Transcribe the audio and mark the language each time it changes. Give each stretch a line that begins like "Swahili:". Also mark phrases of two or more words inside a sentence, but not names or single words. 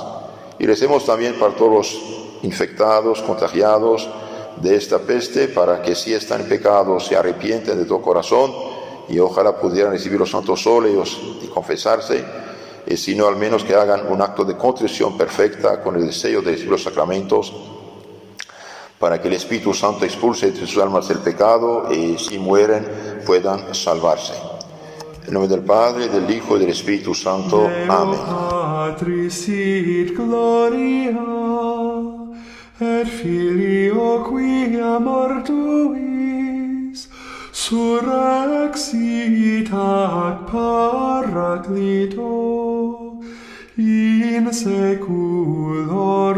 Spanish: Y recemos también para todos los infectados, contagiados de esta peste, para que si están en pecado se arrepienten de todo corazón y ojalá pudieran recibir los santos óleos y confesarse, y si no, al menos que hagan un acto de contrición perfecta con el deseo de recibir los sacramentos, para que el Espíritu Santo expulse de sus almas el pecado y si mueren puedan salvarse. En nombre del Padre, del Hijo y del Espíritu Santo. Amén.
Latin: Patris sit gloria, et Filio quia mortuis, surrexit ac Paraclito, in seculo